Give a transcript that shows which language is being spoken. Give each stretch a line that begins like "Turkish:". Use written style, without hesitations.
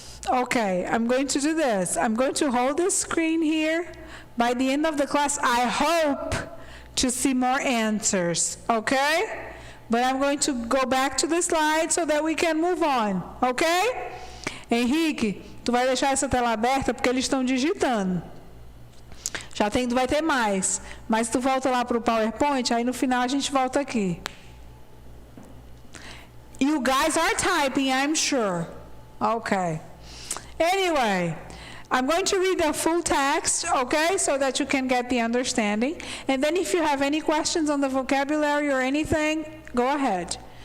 English: Okay, I'm going to do this. I'm going to hold this screen here. By the end of the class, I hope to see more answers, okay? But I'm going to go back to the slide so that we can move on, okay?
Portuguese: Henrique, tu vai deixar essa tela aberta porque eles estão digitando. Vai ter mais. Mas tu volta lá para o PowerPoint, aí no final a gente volta aqui.
English: You guys are typing, I'm sure. Okay. Anyway, I'm going to read the full text, okay, so that you can get the understanding. And then if you have any questions on the vocabulary or anything, go ahead.